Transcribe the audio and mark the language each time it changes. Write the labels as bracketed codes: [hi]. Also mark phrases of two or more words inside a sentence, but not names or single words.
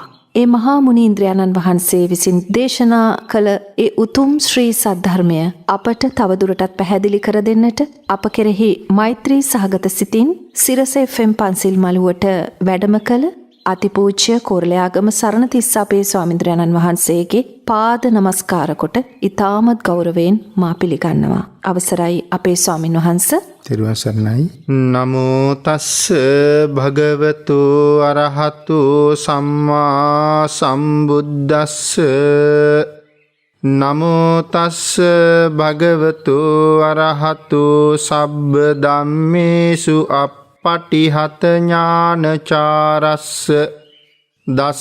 [si] ඒ මහා මුනීන්ද්‍රයාණන් වහන්සේ විසින් දේශනා කළ ඒ උතුම් ශ්‍රී සද්ධර්මය අපට තවදුරටත් පැහැදිලි කර දෙන්නට අප කෙරෙහි මෛත්‍රී සහගත සිතින් සිරස FM පන්සිල් මළුවට වැඩම කළ අතිපූජ්‍ය කොරළයාගම සරණතිස්ස අපේ ස්වාමීන්ද්‍රයන්න් වහන්සේගේ පාද නමස්කාර කොට ඉතාමත් ගෞරවයෙන් මා පිළිගන්නවා. අවසරයි අපේ ස්වාමින් වහන්සේ. තෙරුවන් සරණයි. [pi] නමෝ තස්ස භගවතු අරහතු සම්මා සම්බුද්දස්ස. නමෝ තස්ස භගවතු අරහතු සබ්බ ධම්මේසු පටිහත ඥානචාරස්ස දස